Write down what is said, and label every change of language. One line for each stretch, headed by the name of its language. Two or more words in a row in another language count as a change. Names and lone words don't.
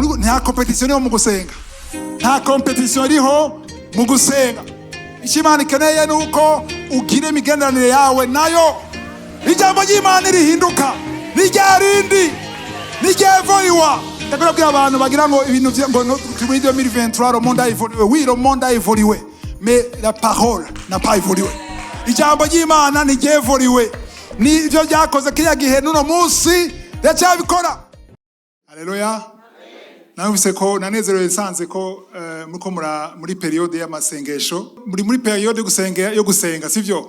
Rundi: Nta competition yo mu gusenga, nta competition iriho mu gusenga. Ikimana ikeneye nuko ugire imigenderanire yawe nayo. Ijambo ry'Imana rihinduka, n'iryarindi, n'iryevuriwa. Ndakubwira abantu bagira ngo ibintu ngo muri 2023
French: le monde a évolué. Oui, le monde a évolué, mais la parole n'a pas évolué.
Rundi: Ijambo ry'Imana n'iryevuriwe, nivyo byakoze kiriya gihe n'uno munsi ndacyabikora. Haleluya. Namvise ko nanezerewe sanze ko muko muri periode y'amasengesho, muri periode yo gusenga sivyo?